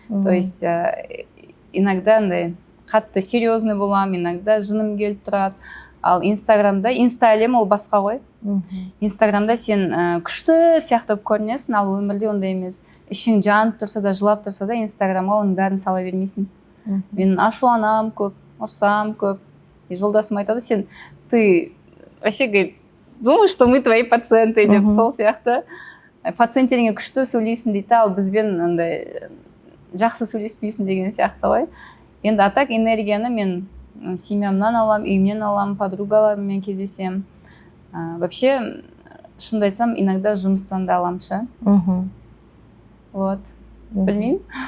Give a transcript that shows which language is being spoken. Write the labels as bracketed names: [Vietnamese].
[Russian] То есть иногда [Kazakh] қатты серьезный боламын, иногда жыным келіп тұрады. Ал инстаграмда, инста-әлем ол басқа ғой. Инстаграмда сен күшті сияқты көрінесің, ал өмірде ондай емес. Ішің жанып тұрса да, жылап тұрса да, инстаграмға оның бәрін сала бермейсің. Мен ашуланам көп, ұрсам көп. Жолдасым айтады, сен, [Russian] ты вообще, говорит, думаешь, что мы твои пациенты, [Kazakh] деп сол сияқты. Пациенттеріңе күшті сөйлейсің дейді, ал бізбен жақсы сөйлеспейсің деген сияқты ғой. Енді атак энергияны мен семьямнан алам, үйімнен алам, подругаларыммен кездесем. Вообще, шынды айтсам, иногда жұмыстан да алам ше. Вот. Білмеймін.